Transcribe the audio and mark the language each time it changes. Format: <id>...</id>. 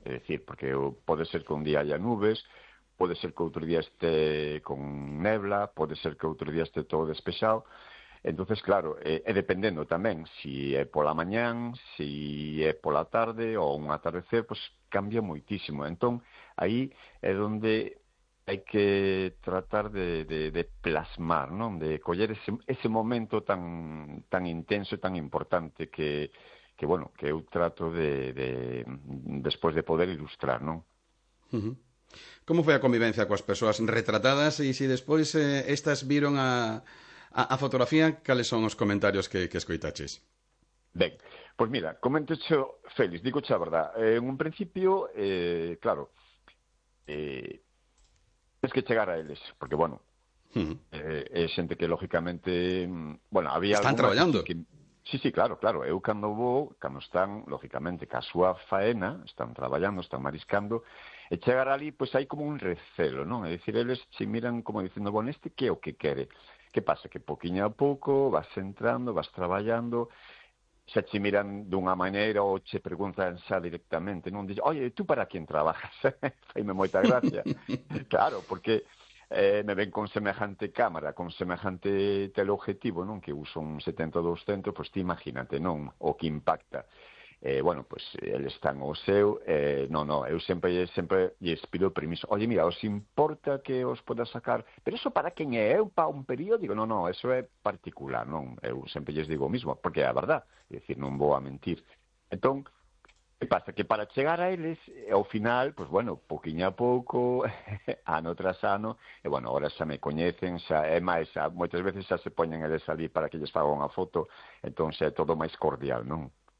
<gl>É dicir, porque pode ser que un día haya nubes, pode ser que outro día este con nebla, pode ser que outro día este todo despexado. Entonces, claro, é dependendo tamén si é pola mañán, si é pola tarde ou un atardecer, pues cambia moitísimo. Entón, aí é onde hai que tratar de plasmar, non? De coller ese momento tan tan intenso e tan importante que bueno, que eu trato de despois de poder ilustrar, non? ¿Cómo foi a convivencia coas persoas retratadas? E se despois estas viron a fotografía, cales son os comentarios que escoitaches? Ben, pois mira, coméntache, Félix, dígoche a verdade. En un principio, claro, tens que chegar a eles, porque, bueno, é xente que, lógicamente, bueno, había Están alguna que sí que... Sí, claro, eu cando vou, cando están, lógicamente, ca súa faena, están traballando, están mariscando, e chegar ali, pois hai como un recelo, non? É dicir, eles se miran como dicendo, bueno, este que é o que quere? Que pasa? Que poquinho a pouco vas entrando, vas traballando, xa che miran dunha maneira ou che preguntan xa directamente, non?</gl> <es>Dixo, oye, tú para quién trabajas?</es> <gl>Faime moita gracia.</gl> <es>Claro, porque me ven con semejante cámara, con semejante teleobjetivo, non?</es> <gl>Que uso un 70-200, pois ti imagínate, non? O que impacta. Bueno, pois, eles están o seu. Non, eu sempre lles pido permiso. Oye, mira, os importa que os poda sacar? Pero eso para quen é? Eu para un periódico? Non, eso é particular, non? Eu sempre lles digo o mismo, porque é a verdade. É dicir, non vou a mentir. Entón, que pasa? Que para chegar a eles, ao final, pois, bueno, poquinho a pouco, ano tras ano, e, bueno, ahora xa me coñecen, xa, é máis, xa, moitas veces xa se poñen eles ali para que lles faga unha foto, entón xa é todo máis cordial, non?</gl>